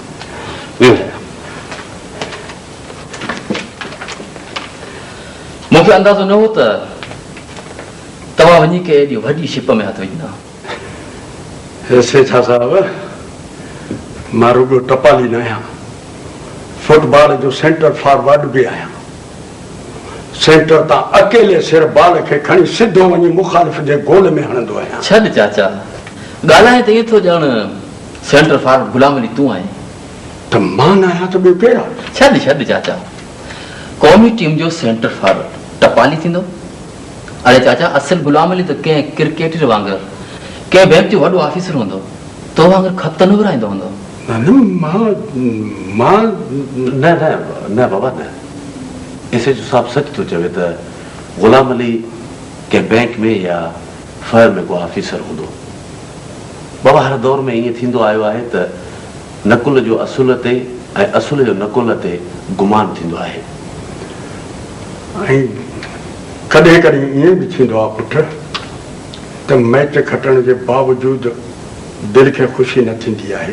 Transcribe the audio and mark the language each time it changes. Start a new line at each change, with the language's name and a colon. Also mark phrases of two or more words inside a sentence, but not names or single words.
Sindhi: मूंखे अंदाज़ो न हो त तव्हां वञी के एॾी वॾी शिप में हथ विझंदा। ऐसे छा साहब, मां रुगो टपाली न आहियां, फुटबॉल जो
English: centre forward
Sindhi: भी आहियां। सेंटर तां अकेले सिर बाल खे खणी सिधो वञी मुखालिफ़ जे गोल में हणंदो आहियां। छॾ चाचा, ॻाल्हाए त ईअं थो ॼण
English: centre forward
Sindhi: गुलाम अली तूं आहीं। त मां न आहियां त ॿियो केरु आहे? छॾ चाचा, क़ौमी टीम जो
English: centre forward
Sindhi: टपाली थींदो। अरे चाचा, असल गुलाम अली त कंहिं क्रिकेटर वांगुरु कंहिं बैंक जो वॾो ऑफिसर हूंदो, तो वांगुरु ख़त त न विराईंदो हूंदो। न बाबा न। ऐसे जो साहब सच तो चवे त गुलाम अली के बैंक में या फर्म में को ऑफिसर हूंदो। बाबा हर दौर में ईअं थींदो आयो आहे त नकुल जो असुल ते ऐं असुल जो नकुल ते गुमान थींदो आहे। ऐं कॾहिं कॾहिं ईअं बि थींदो आहे पुट त मैच खटण जे बावजूदि दिलि खे ख़ुशी न थींदी आहे।